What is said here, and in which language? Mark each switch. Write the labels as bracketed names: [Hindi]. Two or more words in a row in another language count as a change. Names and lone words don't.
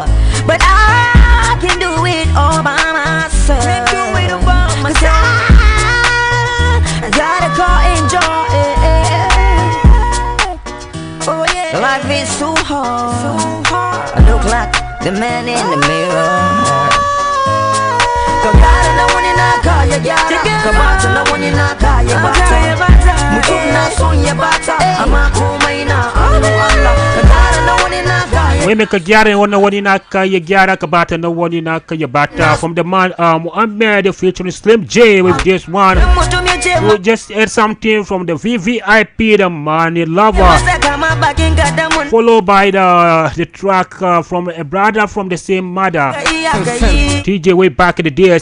[English] But I can do it all by myself. Cause I got a car enjoy. Oh yeah, life is so hard. I look like the man in the mirror. [Hausa] Kagara na wani na kaya gyara, kamata na wani na kaya bata. Mutum na son ya bata, amma komai na Allah. Kagara na wani na kaya. [English] We make a [Hausa] gyara wani na kaya gyara kabata na wani na kaya bata. [English] From the man Muhammad featuring Slim J with this one. We just heard something from the VVIP, the Money Lover, followed by the track from a brother from the same mother, TJ, way back in the days.